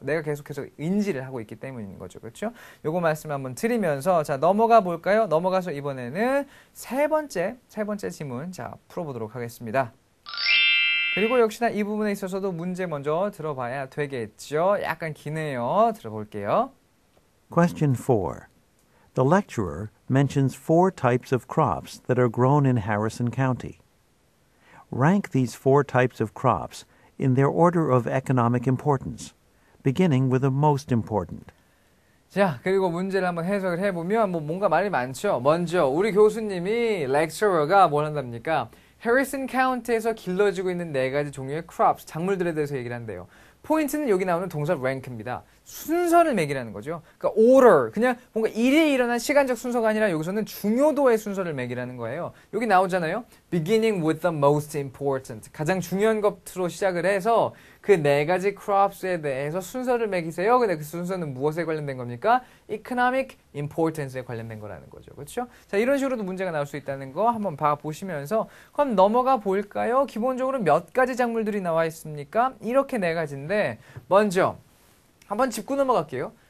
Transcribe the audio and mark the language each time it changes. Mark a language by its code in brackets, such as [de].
[ko] 내가 계속해서 인지를 하고 있기 때문인 거죠. 그렇죠? 요거 말씀 한번 드리면서 자, 넘어가 볼까요? 넘어가서 이번에는 세 번째 지문 자 풀어보도록 하겠습니다. 그리고 역시나 이 부분에 있어서도 문제 먼저 들어봐야 되겠죠. 약간 기네요. 들어볼게요. [en] Question 4. The lecturer mentions 4 types of crops that are grown in Harrison County. Rank these 4 types of crops in their order of economic importance, beginning with the most important. [ko] 자, 그리고 문제를 한번 해석을 해보면 뭔가 말이 많죠. 먼저 우리 교수님이 렉처러가 뭘 한답니까? 해리슨 카운티에서 길러지고 있는 4가지 종류의 crops, 작물들에 대해서 얘기를 한대요. 포인트는 여기 나오는 동사 rank입니다. 순서를 매기라는 거죠. 그러니까 order, 그냥 뭔가 일이 일어난 시간적 순서가 아니라 여기서는 중요도의 순서를 매기라는 거예요. 여기 나오잖아요. [en] beginning with the most important. [ko] 가장 중요한 것으로 시작을 해서 그 4가지 crops에 대해서 순서를 매기세요. 근데 그 순서는 무엇에 관련된 겁니까? economic importance에 관련된 거라는 거죠. 그렇죠? 자, 이런 식으로도 문제가 나올 수 있다는 거 한번 봐보시면서 그럼 넘어가 볼까요? 기본적으로 몇 가지 작물들이 나와 있습니까? 이렇게 4가지인데 먼저 한번 짚고 넘어갈게요.